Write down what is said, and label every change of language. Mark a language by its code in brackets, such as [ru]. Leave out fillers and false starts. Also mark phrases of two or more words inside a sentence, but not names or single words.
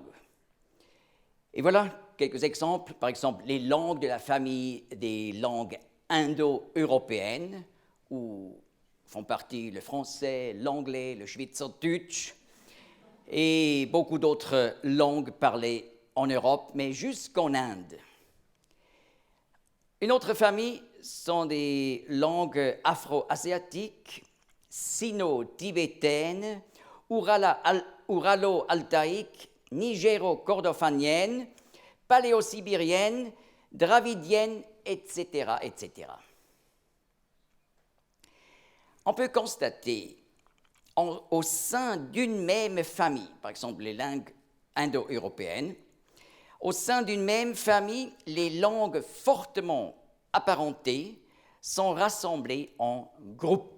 [fr] Et voilà quelques exemples. Par exemple, les langues de la famille des langues indo-européennes, où font partie le français, l'anglais, le schweizerdeutsch, et beaucoup d'autres langues parlées en Europe, mais jusqu'en Inde. Une autre famille sont des langues afro-asiatiques, sino-tibétaines, ouralo-altaïques, nigéro-kordofaniennes, paléo-sibériennes, dravidiennes, etc., etc. On peut constater au sein d'une même famille, par exemple les langues indo-européennes, au sein d'une même famille, les langues fortement apparentées sont rassemblées en groupes.